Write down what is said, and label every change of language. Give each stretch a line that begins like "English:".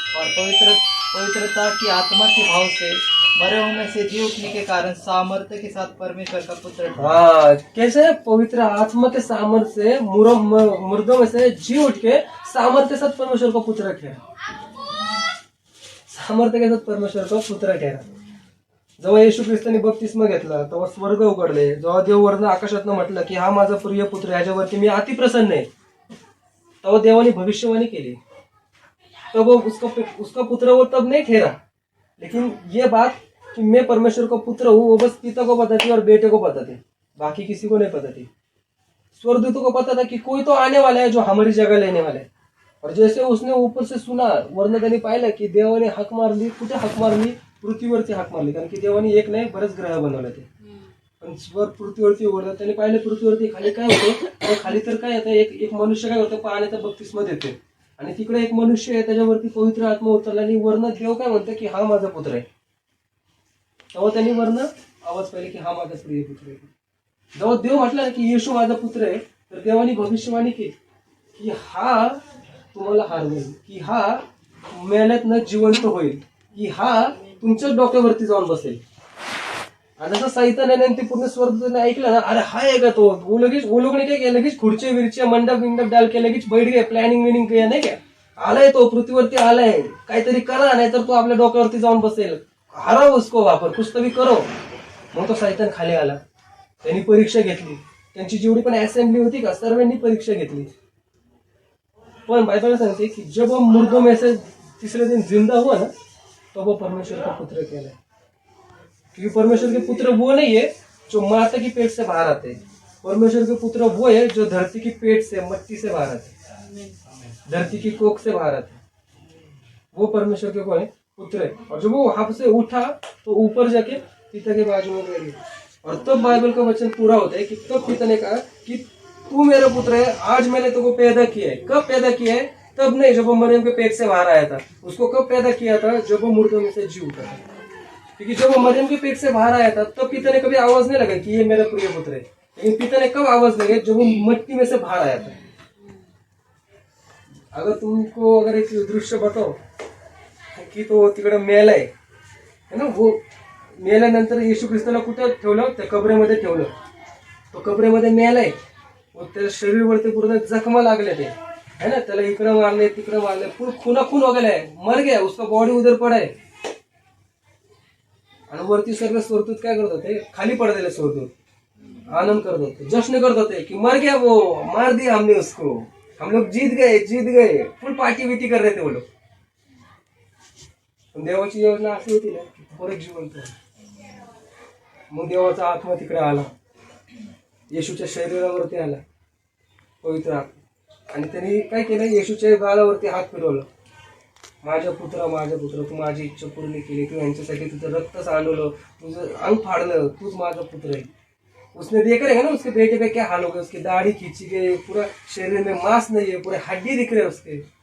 Hindi: और पवित्रता की आत्मा के भाव से मरे हुए में से जी उठने के कारण सामर्थ्य के साथ परमेश्वर का पुत्र। हाँ, कैसे? पवित्र आत्मा के सामर्थ्य से मुर्दों में से जी उठ के सामर्थ्य के साथ परमेश्वर का पुत्र ठहरा। सामर्थ्य के साथ परमेश्वर का पुत्र ठहरा।
Marathi: जेव्हा येशू ख्रिस्तानी बपतिस्मा घेतला तेव्हा स्वर्ग उघडले, जेव्हा देव वरन आकाशातनं म्हटलं की हा माझा प्रिय पुत्र, याच्यावरती मी अति प्रसन्न आहे, तेव्हा देवाने भविष्यवाणी केली।
Hindi: तब उसका पुत्र वो तब नहीं ठहरा। लेकिन ये बात कि मैं परमेश्वर का पुत्र हूँ, वो बस पिता को पता थी और बेटे को पता थी, बाकी किसी को नहीं पता थी। स्वर्गदूतों को पता था कि कोई तो आने वाला है जो हमारी जगह लेने वाला है। और जैसे उसने ऊपर से सुना,
Marathi: वरनं त्यांनी पाहिलं की देवाने हाक मारली। कुठे हाक मारली? पृथ्वीवरती हाक मारली, कारण की देवाने एक नाही बरेच ग्रह बनवले ते। पण स्वर पृथ्वीवरती उघडलं, त्यांनी पाहिलं पृथ्वीवरती खाली काय होतं, खाली तर काय येतं, एक मनुष्य काय होतं, पाण्याचा बपतिस्मा देते, आणि तिकडे एक मनुष्य आहे, त्याच्यावरती पवित्र आत्मा उतरला, आणि वरनं देव काय म्हणतं की हा माझा पुत्र आहे। तेव्हा त्यांनी वरनं आवाज पाहिले की हा माझा प्रिय पुत्र आहे। जेव्हा देव म्हटला की येशू माझा पुत्र आहे, तर देवाने भविष्यवाणी केली की हा तुम्हाला हरवेल, की हा मेल्यातनं जिवंत होईल, की हा तुमच्याच डोक्यावरती जाऊन बसेल। आणि जसं सैतानाने ते पूर्ण स्वर्ग ऐकलं ना, अरे हा आहे का तो,
Hindi: वो लोग ने क्या किया,
Marathi: लगेच खुर्ची विरच्या मंडप विंडप डाल के लगेच बैठ गए, प्लॅनिंग विनिंग केलं नाही का, आलाय तो पृथ्वीवरती आलाय, काहीतरी करा, नाही तर तो आपल्या डोक्यावरती जाऊन बसेल, हराव उसको वापर,
Hindi: कुछ तरी करो।
Marathi: मग तो सैतान खाली आला, त्यांनी परीक्षा घेतली, त्यांची जेवढी पण असेंब्ली होती का, सर्वांनी परीक्षा घेतली। पण बाइबल सांगते
Hindi: कि जब वो मुर्दों में से तीसरे दिन जिंदा हुआ ना, तो वो परमेश्वर का पुत्र कहलाए। क्योंकि परमेश्वर के पुत्र वो नहीं है जो माता की पेट से बाहर आते हैं, परमेश्वर के पुत्र वो है जो धरती की पेट से, मट्टी से बाहर आते हैं, धरती की कोख से बाहर आते हैं, वो परमेश्वर के कौन है? पुत्र है। और जब वो वहां से उठा तो ऊपर जाके पिता के बाजू में बैठ गया, और तब बाइबल का वचन पूरा होता है कि तब पिता ने कहा कि तू मेरा पुत्र है, आज मैंने तुमको पैदा किया है। कब पैदा किया है? तब नहीं जब वो मरियम के पेट से बाहर आया था। उसको कब पैदा किया था? जब वो मुर्दों में से जी उठा था। क्योंकि जब वो मरियम के पेट से बाहर आया था, तब पिता ने कभी आवाज नहीं लगा कि ये मेरा प्रिय पुत्र है। लेकिन पिता ने कब आवाज लगे? जब वो मट्टी में से बाहर आया था। अगर तुमको एक दृश्य बताओ कि तो तिकडे मेला है ना, वो
Marathi: मेल्यानंतर येशू ख्रिस्ताला कुठं ठेवलं? त्या कबरेमध्ये ठेवलं. तो कबरेमध्ये मेलाय, त्याच्या शरीरवरती पूर्ण जखमा लागल्या ते है ना, त्याला इकडं मारले तिकडं मारले,
Hindi: पूर्ण खुना खून हो गया है, मर गया, उसका बॉडी उधर पड़ा है.
Marathi: आणि वरती सगळे स्वर्गदूत काय करत होते? खाली पडलेले स्वर्गदूत आनंद करत होते, जश्न करत होते की
Hindi: मर गया वो, मार दिया हमने उसको, हम लोग जीत गए, फुल पार्टी विटी कर रहे थे वो लोग.
Marathi: पण देवाची योजना अशी होती ना, परत जिवंत. मग देवाचा आत्मा तिकडे आला, येशूच्या शरीरावरती आला पवित्र आत्मा, आणि त्यांनी काय केलं? येशूच्या गालावरती हात फिरवलं. माझा पुत्र तू माझी इच्छा पूर्ण केली, तू यांच्यासाठी तुझं रक्त सांडवलं, तुझं अंग फाड़लं, तूच माझा पुत्र है.
Hindi: उसने देखा रहेगा ना उसके बेटे पे क्या हाल हो गया, उसकी दाढ़ी खींची गई, पूरा शरीर में मांस नहीं है, पूरे हड्डी दिख रहे उसके.